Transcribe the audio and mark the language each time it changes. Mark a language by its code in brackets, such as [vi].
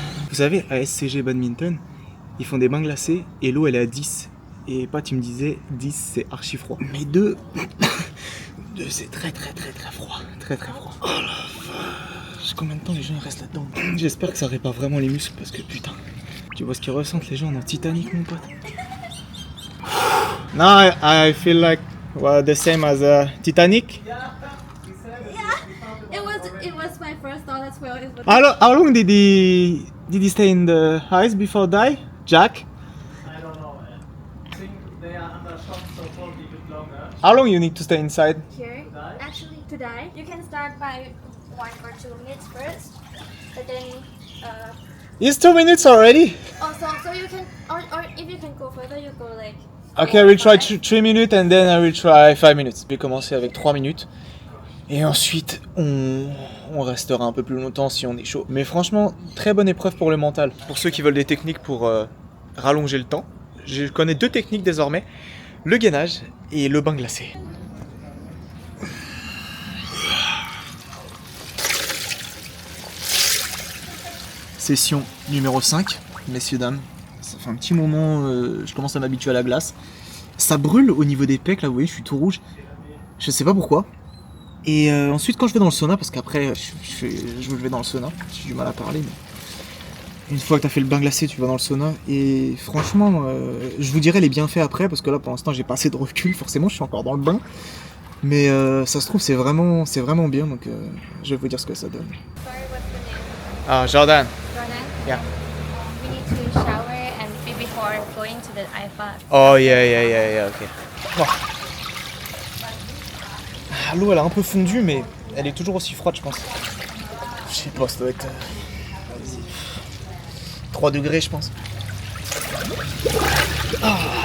[fr] Vous savez, à SCG Badminton, ils font des bains glacés et l'eau elle est à 10. Et Pat il me disait 10 c'est archi froid. Mais 2, 2 c'est très froid. Très froid. Oh la vache. Combien de temps les gens ils restent là-dedans? J'espère que ça répare vraiment les muscles parce que putain. Tu vois ce qu'ils ressentent les gens dans Titanic mon pote. [en] Now I feel like the same as Titanic. It was my first thought as well. How long did he stay in the ice before die? Jack? I don't know. I think they are under shock, so probably a bit longer. How long you need to stay inside? Here, actually, to die, you can start by 1 or 2 minutes first, but then It's 2 minutes already? also so you can or if you can go further, you go like. Okay, I will try 3 minutes and then I will try 5 minutes. [fr] Je vais commencer avec 3 minutes. Et ensuite, on restera un peu plus longtemps si on est chaud. Mais franchement, très bonne épreuve pour le mental. Pour ceux qui veulent des techniques pour rallonger le temps, je connais 2 techniques désormais. Le gainage et le bain glacé. Session numéro 5, messieurs, dames. Ça fait un petit moment, je commence à m'habituer à la glace. Ça brûle au niveau des pecs, là, vous voyez, je suis tout rouge. Je sais pas pourquoi. Et ensuite, quand je vais dans le sauna, parce qu'après, je vais dans le sauna, j'ai du mal à parler, mais une fois que tu as fait le bain glacé, tu vas dans le sauna. Et franchement, je vous dirai les bienfaits après, parce que là, pour l'instant, j'ai pas assez de recul, forcément, je suis encore dans le bain. Mais ça se trouve, c'est vraiment bien, donc je vais vous dire ce que ça donne. [en] Sorry, what's the name? Ah, Jordan. Jordan. Yeah. We need to shower and before going to the IFA. Oh, yeah, ok. Oh. [fr] Ah, l'eau, elle a un peu fondu, mais elle est toujours aussi froide, je pense. Je sais pas, ça doit être... vas-y. 3 degrés, je pense. Ah.